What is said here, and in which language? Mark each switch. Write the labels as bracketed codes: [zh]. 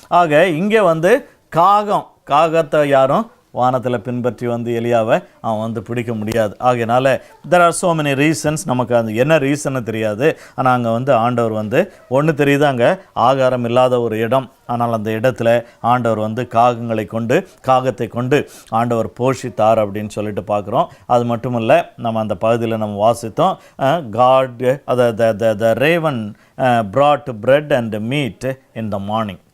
[ta] ஆக இங்கே வந்து காகத்தை யாரும் வானத்தில் பின்பற்றி வந்து எலியாவை அவன் வந்து பிடிக்க முடியாது. [en] ஆகையினால there are so many reasons. [ta] நமக்கு அது என்ன ரீசன்னு தெரியாது. ஆனால் அங்கே வந்து ஆண்டவர் வந்து ஒன்று தெரியுது, அங்கே ஆகாரம் இல்லாத ஒரு இடம். ஆனால் அந்த இடத்துல ஆண்டவர் வந்து காகத்தை கொண்டு ஆண்டவர் போஷித்தார் அப்படின்னு சொல்லிட்டு பார்க்குறோம். அது மட்டும் இல்லை, நம்ம அந்த பகுதியில் நம்ம வாசித்தோம், [en] God the raven brought bread and meat in the morning.